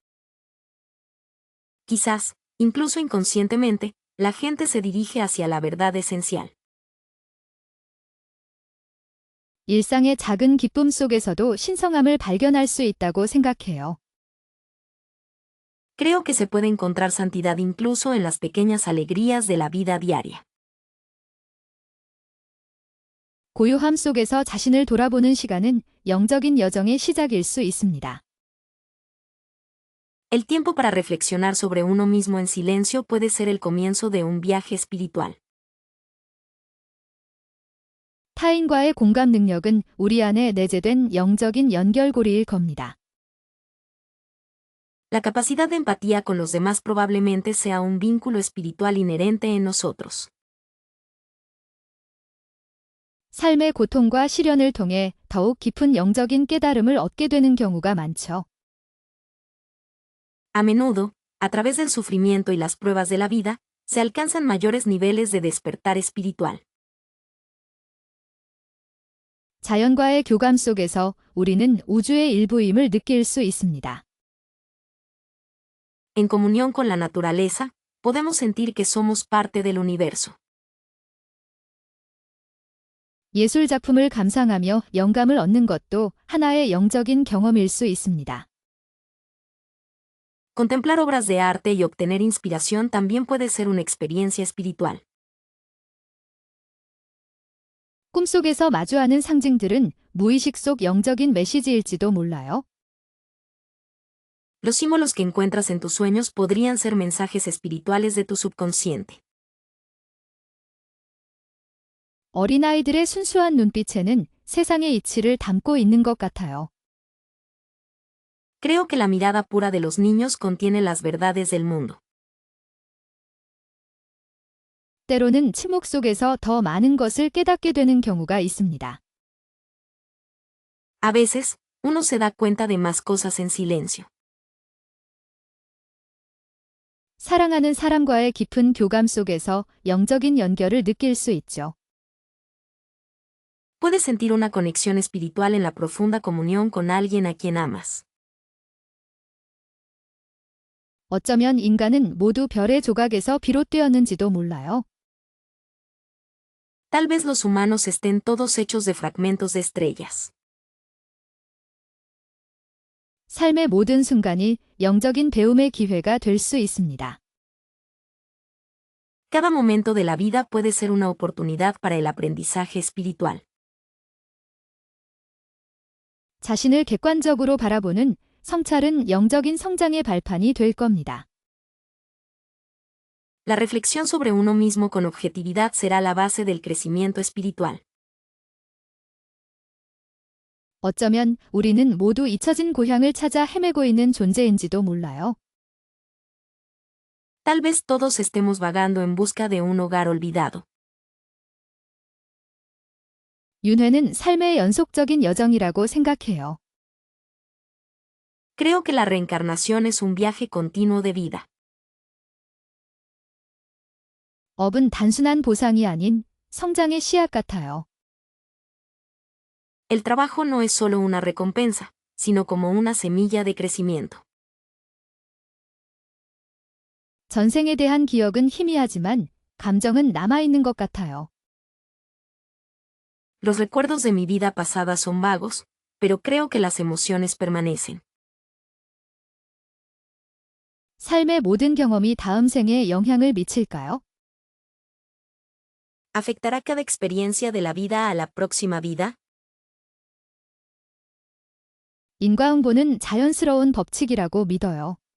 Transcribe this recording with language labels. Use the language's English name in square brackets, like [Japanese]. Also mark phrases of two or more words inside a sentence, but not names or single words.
[Spanish] Quizás, incluso inconscientemente, la gente se dirige hacia la verdad esencial. [Korean] 일상의 작은 기쁨 속에서도 신성함을 발견할 수 있다고 생각해요. [Spanish] Creo que se puede encontrar santidad incluso en las pequeñas alegrías de la vida diaria. [Korean] 고요함 속에서 자신을 돌아보는 시간은 영적인 여정의 시작일 수 있습니다. [Spanish] El tiempo para reflexionar sobre uno mismo en silencio puede ser el comienzo de un viaje espiritual. [Korean] 타인과의 공감 능력은 우리 안에 내재된 영적인 연결고리일 겁니다. [Spanish] La capacidad de empatía con los demás probablemente sea un vínculo espiritual inherente en nosotros. [Korean] 삶의 고통과 시련을 통해 더욱 깊은 영적인 깨달음을 얻게 되는 경우가 많죠. [Spanish] A menudo, a través del sufrimiento y las pruebas de la vida, se alcanzan mayores niveles de despertar espiritual. [Korean] 자연과의 교감 속에서 우리는 우주의 일부임을 느낄 수 있습니다. [Spanish] En comunión con la naturaleza, podemos sentir que somos parte del universo. [Korean] 예술 작품을 감상하며 영감을 얻는 것도 하나의 영적인 경험일 수 있습니다. [Spanish] Contemplar obras de arte y obtener inspiración también puede ser una experiencia espiritual. [Korean] 꿈속에서 마주하는 상징들은 무의식 속 영적인 메시지일지도 몰라요. [Spanish] Los símbolos que encuentras en tus sueños podrían ser mensajes espirituales de tu subconsciente. [Korean] 어린아이들의 순수한 눈빛에는 세상의 이치를 담고 있는 것 같아요. [Spanish] Creo que la mirada pura de los niños contiene las verdades del mundo. [Korean] 때로는 침묵 속에서 더 많은 것을 깨닫게 되는 경우가 있습니다. [Spanish] A veces, uno se da cuenta de más cosas en silencio. [Korean] 사랑하는 사람과의 깊은 교감 속에서 영적인 연결을 느낄 수 있죠. [Spanish] Puedes sentir una conexión espiritual en la profunda comunión con alguien a quien amas. [Korean] 어쩌면 인간은 모두 별의 조각에서 비롯되었는지도 몰라요. [Spanish] Tal vez los humanos estén todos hechos de fragmentos de estrellas. [Korean] 삶의 모든 순간이 영적인 배움의 기회가 될 수 있습니다. [Spanish] Cada momento de la vida puede ser una oportunidad para el aprendizaje espiritual. [Korean] 자신을 객관적으로 바라보는 성찰은 영적인 성장의 발판이 될 겁니다. [Spanish] La reflexión sobre uno mismo con objetividad será la base del crecimiento espiritual. [Korean] 어쩌면 우리는 모두 잊혀진 고향을 찾아 헤매고 있는 존재인지도 몰라요. [Spanish] Tal vez todos estemos vagando en busca de un hogar olvidado. [Korean] 윤회는 삶의 연속적인 여정이라고 생각해요. [Spanish] Creo que la reencarnación es un viaje continuo de vida. [Korean] 업은 단순한 보상이 아닌 성장의 씨앗 같아요. [Spanish] El trabajo no es solo una recompensa, sino como una semilla de crecimiento. [Korean] 전생에 대한 기억은 희미하지만 감정은 남아있는 것 같아요. [Spanish] Los recuerdos de mi vida pasada son vagos, pero creo que las emociones permanecen. [Korean] 삶의 모든 경험이 다음 생에 영향을 미칠까요? [Spanish] ¿Afectará cada experiencia de la vida a la próxima vida? [Korean] 인과응보는 자연스러운 법칙이라고 믿어요.